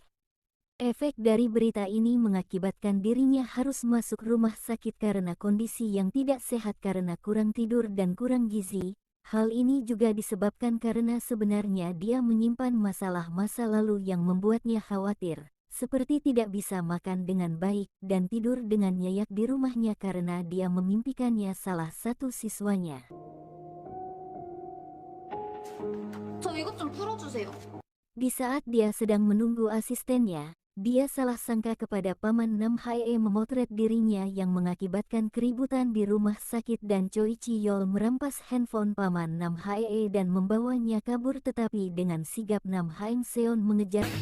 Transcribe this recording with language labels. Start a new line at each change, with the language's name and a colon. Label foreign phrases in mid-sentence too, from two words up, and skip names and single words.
Indonesian: Efek dari berita ini mengakibatkan dirinya harus masuk rumah sakit karena kondisi yang tidak sehat karena kurang tidur dan kurang gizi. Hal ini juga disebabkan karena sebenarnya dia menyimpan masalah masa lalu yang membuatnya khawatir, seperti tidak bisa makan dengan baik dan tidur dengan nyenyak di rumahnya karena dia memimpikannya salah satu siswanya.
Korean: 저 이것 좀 풀어주세요.
Indonesian: Di saat dia sedang menunggu asistennya, dia salah sangka kepada paman Nam Hae memotret dirinya yang mengakibatkan keributan di rumah sakit dan Choi Chi-yeol merampas handphone paman Nam Hae dan membawanya kabur tetapi dengan sigap Nam Haeng Seon mengejar.